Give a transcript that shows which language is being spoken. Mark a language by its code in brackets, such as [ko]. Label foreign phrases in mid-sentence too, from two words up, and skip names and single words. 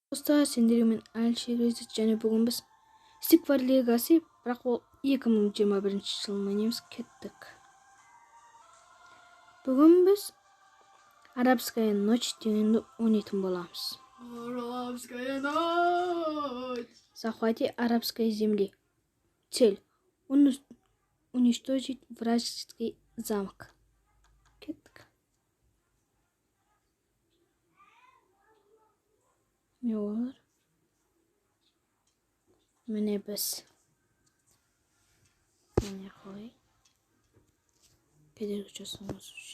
[kk] Достар, сендермен Алишер Резет және бүгін біз Стиквар Легаси, бірақ ол 2021 жылын ойнаймыз. Кеттік. Бүгін біз [ru] Арабская ночь [kk] дегенді ойнайтын боламыз. [ru] Арабская ночь. Захвати арабской земли. Цель уничтожить вражеский замок. [kk] Кеттік. Не олар? Міне біз. Міне қой. Кедергі жасамас үшін.